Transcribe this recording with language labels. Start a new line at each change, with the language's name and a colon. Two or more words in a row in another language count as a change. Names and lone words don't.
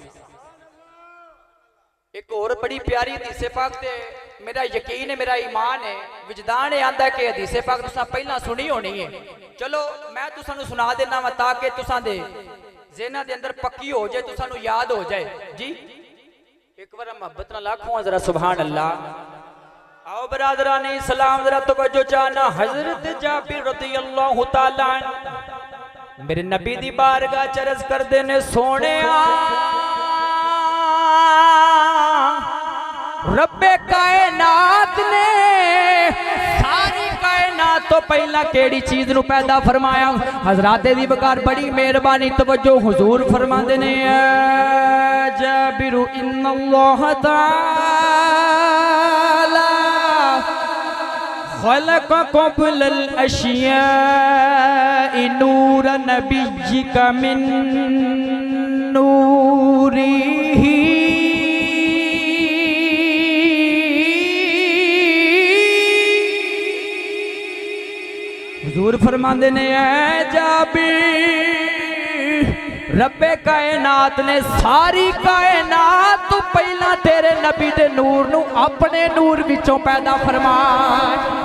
Punjabi: اک اور بڑی پیاری حدیث پاک تے میرا یقین اے، میرا ایمان اے، وجدان اے آندا کہ حدیث پاک تساں پہلاں سنی ہونی اے. چلو میں تسانوں سنا دینا واں تاکہ تساں دے ذہناں دے اندر پکی ہو جائے، تسانوں یاد ہو جائے. جی اک وار محبت نال آکھو ذرا
Arabic: سبحان الله.
Punjabi: آؤ برادرانِ اسلام ذرا توجہ چاہنا. حضرت جابر
Arabic: رضي الله تعالى
Punjabi: میرے نبی دی بارگاہ چ عرض کردے نیں سوہنے ربِ کائنات نے ساری کائنات توں پہلاں کہڑی چیز نوں پیدا فرمایا. حضرات دی بکار بڑی مہربانی توجہ حضور فرماندے نیں
Arabic: جابر إن الله تعالى خلق قبل الأشياء نور نبيك من
Punjabi: نوره حضور فرماندے نیں جابر ربِ کائنات نے ساری کائنات توں پہلاں تیرے نبی دے نور نوں اپنے نور وچوں پیدا فرمایا.